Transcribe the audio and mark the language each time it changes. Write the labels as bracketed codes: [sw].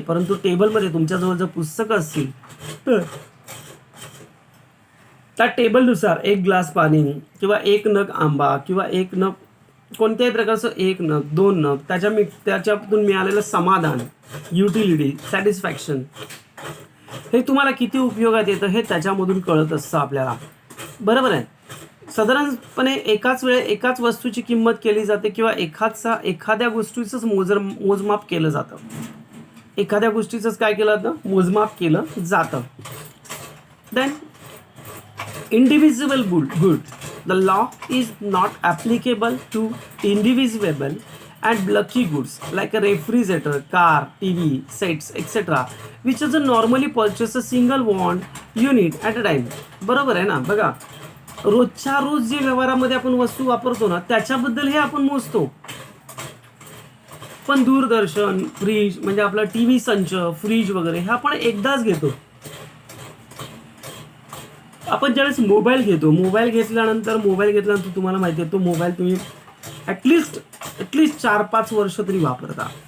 [mr] परंतु टेबलमध्ये तुमच्याजवळ जर पुस्तकं असतील तर त्या टेबलनुसार 1 ग्लास पाणी किंवा 1 नग आंबा किंवा 1 नग कोणत्याही प्रकारचं 1 नग 2 नग त्याच्यातून मिळालेलं समाधान, युटिलिटी, सॅटिस्फॅक्शन, हे तुम्हाला किती उपयोगात येतं हे त्याच्यामधून कळत असतं आपल्याला, बरोबर आहे? साधारणपणे एकाच वस्तूची किंमत केली जाते किंवा एखाद्या गोष्टीचंच मोजमाप केलं जातं. एखाद्या गोष्टीचंच काय केलं जातं? मोजमाप केलं जातं. [en] Then indivisible good. The law is not applicable to indivisible and bulky goods like a refrigerator, car, TV, sets, etc. which is normally purchase a single one unit at a time. [mr] बरोबर आहे ना? बघा, रोजच्या रोज जे व्यवहारामध्ये आपण वस्तू वापरतो ना, त्याच्याबद्दल हे आपण मोजतो. पण दूरदर्शन, फ्रीज म्हणजे आपला TV संच, फ्रीज वगैरे हे आपण एकदाच घेतो. आपण ज्यावेळेस मोबाईल घेतल्यानंतर तुम्हाला माहिती आहे, तो मोबाईल तुम्ही ॲटलिस्ट 4-5 वर्ष तरी वापरता.